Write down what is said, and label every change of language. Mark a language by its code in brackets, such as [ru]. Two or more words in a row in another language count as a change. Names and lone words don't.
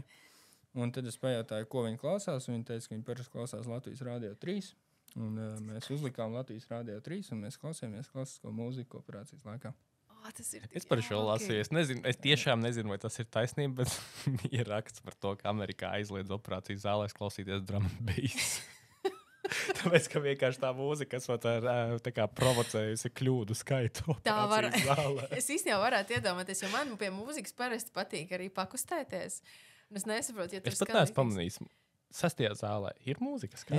[lv] Un tad es pajautāju, ko viņi klausās, un viņi teica, ka viņi parasti klausās Latvijas Radio 3, un mēs uzlikām Latvijas Radio 3, un mēs klausījāmies klasisko mūziku operācijas laikā. Es par šo lasīju. Es tiešām nezinu, vai tas ir taisnība, bet ir raksts par to, ka Amerikā aizliedz operācijas zālēs klausīties [en] drum and bass. [lv] Tāpēc, ka vienkārši tā mūzika, kas tā kā provocējusi kļūdu skaitu. Tā var. Es īstenībā varētu iedomāties, jo man pie mūzikas parasti patīk arī pakustēties. Es nesaprotu, ja tur es pat neesmu pamanījis. sastajā zālē ir mūzika. Skan?